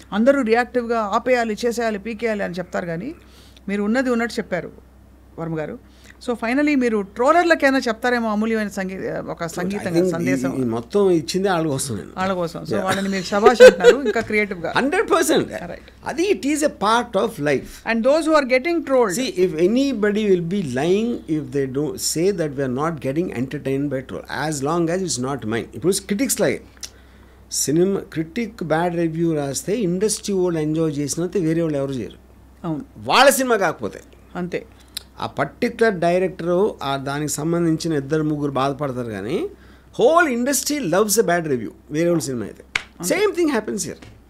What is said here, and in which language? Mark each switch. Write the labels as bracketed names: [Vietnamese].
[Telugu] అందరూ రియాక్టివ్గా ఆపేయాలి, చేసేయాలి, పీకేయాలి అని చెప్తారు, కానీ మీరు ఉన్నది ఉన్నట్టు చెప్పారు వర్మ గారు. సో ఫైనలీ మీరు ట్రోలర్లకైనా చెప్తారేమో అమూల్యమైన ఒక సంగీతంగా సందేశం. మొత్తం ఇచ్చింది వాళ్ళ కోసం. సో వాళ్ళని మీరు శభాష్ అంటున్నారు ఇంకా క్రియేటివ్గా. [English] 100%. అది it is a part of life. And those who are getting trolled, see if anybody will be lying if they don't say that we are not getting entertained by troll, as long as it's not mine. [Telugu] ఇప్పుడు critics లాగే cinema critic bad review రాస్తే industry వాళ్ళు enjoy చేసినంత వేరే వాళ్ళు ఎవరు చేయరు. అవును, వాళ్ళ సినిమా కాకపోతే అంతే. ఆ పర్టికులర్ డైరెక్టరు దానికి సంబంధించిన 2-3 బాధపడతారు, కానీ [English] whole industry loves a bad review [Telugu] వేరే వాళ్ళ సినిమా అయితే. [English] Same thing happens here.